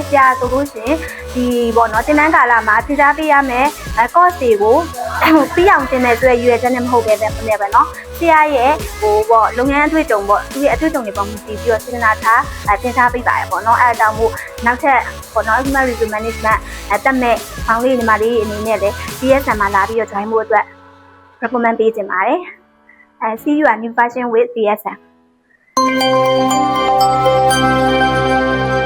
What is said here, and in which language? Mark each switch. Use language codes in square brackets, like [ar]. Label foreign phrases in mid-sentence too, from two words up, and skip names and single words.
[my] ။ဆရာဆိုလို့ရှိရင်ဒီပေါ့နော်တင်တန်းကာလမှာထည့်ထားပေးရမယ် course တွေကိုပြီးအောင်တင်တဲ့ဆိုရရွေးချက်နဲ့မဟုတ်ပဲပဲနော်။ဆရာရဲ့ဟိုပေါ့လုပ်ငန်းအတွေ့အကြုံပေါ့သူရဲ့အတွေ့အကြုံတွေပေါ်မူတည်ပြီးတော့စေတနာထားတင်ထားပေးပါရပေါ့နော်။အဲဒါကြောင့်မို့နောက်ထပ်ပေါ့နော် [en] human resource management [my] တက်မဲ့ဖောင်လေးညီမလေးအနေနဲ့လည်း DSN မှာလာပြီးတော့ join ဖို့အတွက် recommend ပေးချင်ပါတယ်။ [en] see you at new version with DSN.